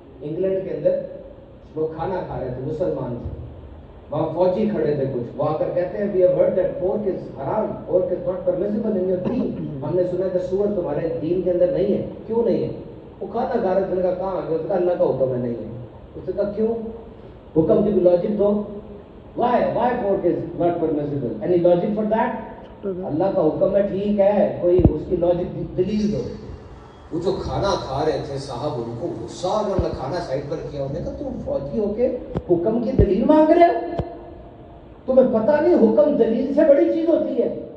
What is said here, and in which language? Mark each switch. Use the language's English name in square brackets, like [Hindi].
[Urdu] England کے اندر لوگ کھانا کھا رہے تھے, مسلمان تھے, وہاں فوجی کھڑے تھے کچھ, وہ آ کر کہتے ہیں [English] we have heard that pork is haram, pork is not permissible in your deen. [Urdu] ہم نے سنا کہ سور تمہارے دین کے اندر نہیں ہے. کیوں نہیں ہے؟ وہ کھانا کھا رہے تھے. کہاں آ گیا؟ اس کا اللہ کا حکم ہے نہیں ہے. اس نے کہا کیوں؟ حکم کی logic do. [English] why pork is not permissible? any logic for that? [Urdu] اللہ کا حکم ہے, ٹھیک ہے, کوئی اس کی لاجک دلیل دو. وہ جو کھانا کھا رہے تھے صاحب, ان کو غصہ آ گیا, انہوں نے کھانا سائڈ پر کیا. انہوں نے کہا تم فوجی ہو کے حکم کی دلیل مانگ رہے ہو؟ تمہیں پتہ نہیں حکم دلیل سے بڑی چیز ہوتی ہے.